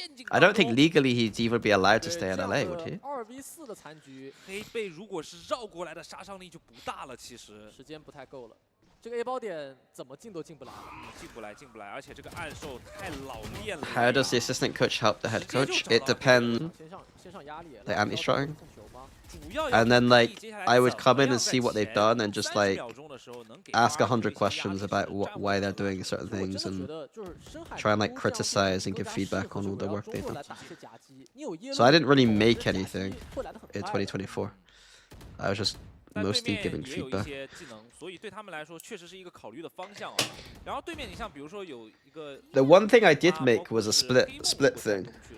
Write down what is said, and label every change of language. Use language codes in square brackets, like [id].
[en] I don't think legally he'd even be allowed to stay in LA, would he? [zh] 2v4的残局，黑贝如果是绕过来的杀伤力就不大了，其实时间不太够了。这个 A 包点怎么进都进不来，进不来，而且这个暗兽太老练了。 [en] How does the assistant coach help the head coach? It depends. Like anti-shotting. And then like I would come in and see what they've done and just like ask 100 questions about why they're doing certain things and try and like criticize and give feedback on all the work they've done. So I didn't really make anything in 2024. I was just mostly giving feedback. [zh] 所以对他们来说确实是一个考虑的方向啊。然后对面你像比如说有一个 [en] The one thing I did make was a split thing.